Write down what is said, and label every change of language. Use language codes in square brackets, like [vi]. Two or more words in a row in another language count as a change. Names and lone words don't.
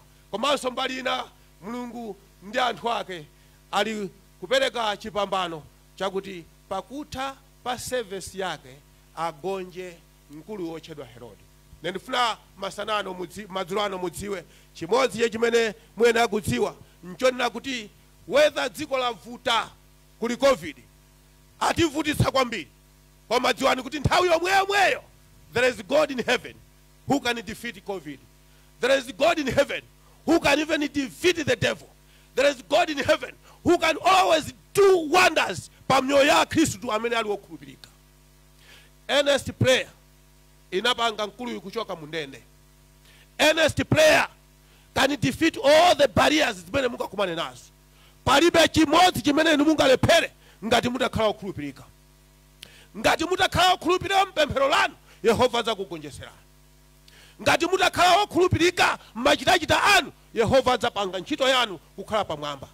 [ny] Komanso mbali ina Mulungu ndi anthu ake ali kupereka chipambano chakuti pakutha pa service yake agonje mkulu wotchedwa Herode. Ndifuna masanano madzulo ano mudziwe chimodzi chimene muyenera kudziwa nchonena kuti whether dziko lavuta kuli COVID ativutitsa kwambiri, koma dziwani kuti nthawi yomweyo [en] there is God in heaven who can defeat COVID. There is God in heaven who can even defeat the devil. There is God in heaven who can always do wonders [ny] pa mioyo ya Khristu amene ali wokhulupirika. [en] Earnest prayer [ny] inapanga mkulu kuchoka mundende. [en] Earnest prayer can defeat all the barriers [ny] zimene mukakumane nazo. Palibe chimodzi chimene mungalephere ngati mutakhala wokhulupirika. Ngati mutakhala wokhulupirika mpemphero lanu, Yehova adzakugonjetserani. Ngati mutakhala wokhulupirika machitachita anu, Yehova adzapanga ntchito yanu kukhala pamwamba.